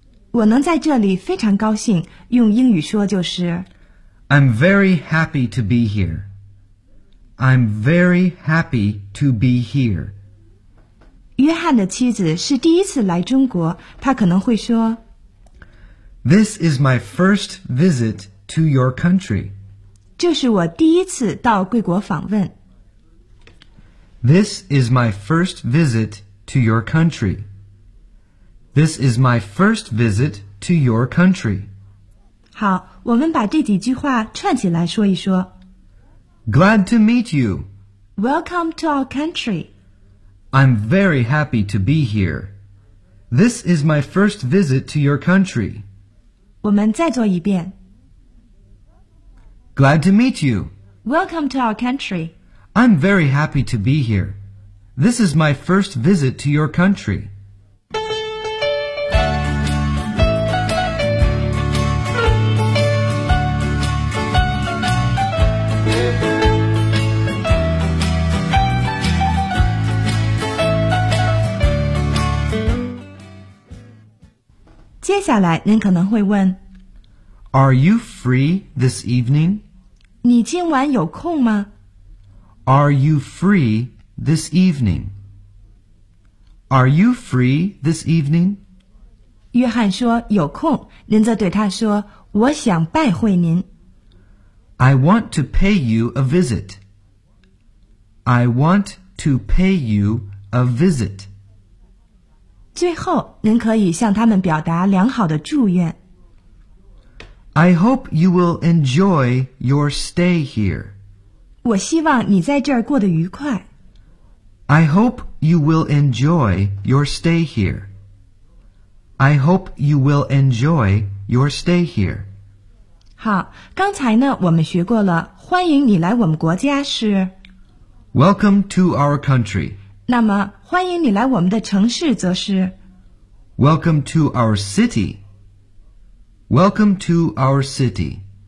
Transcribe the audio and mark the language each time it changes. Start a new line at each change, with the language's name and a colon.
Chinese: 我能在这里非常高兴，用英语说就是
English: I'm very happy to be here. I'm very happy to be here.
Chinese: 约翰的妻子是第一次来中国，她可能会说
English: This is my first visit to your country.
Chinese: 这是我第一次到贵国访问。
English: This is my first visit to your country. This is my first visit to your country.
Chinese: 好，我们把这几句话串起来说一说。
English: Glad to meet you. Welcome to our country. I'm very happy to be here. This is my first visit to your country.
Chinese: 我们再做一遍。
English: Glad to meet you. Welcome to our country. I'm very happy to be here. This is my first visit to your country.
Chinese: 接下来您可能会问
English: Are you free this evening?
Chinese: 你今晚有空吗
English: Are you free this evening? Are you free this evening?
Chinese: 约翰说有空，您则对他说我想拜会您。
English: I want to pay you a visit. I want to pay you a visit.
Chinese: 最后您可以向他们表达良好的祝愿。
English: I hope you will enjoy your stay here.
Chinese: 我希望你在这儿过得愉快。
English: I hope you will enjoy your stay here. I hope you will enjoy your stay here.
Chinese: 好，刚才呢，我们学过了，欢迎你来我们国家是
English: Welcome to our country.
Chinese: 那么，欢迎你来我们的城市则是
English: Welcome to our city. Welcome to our city.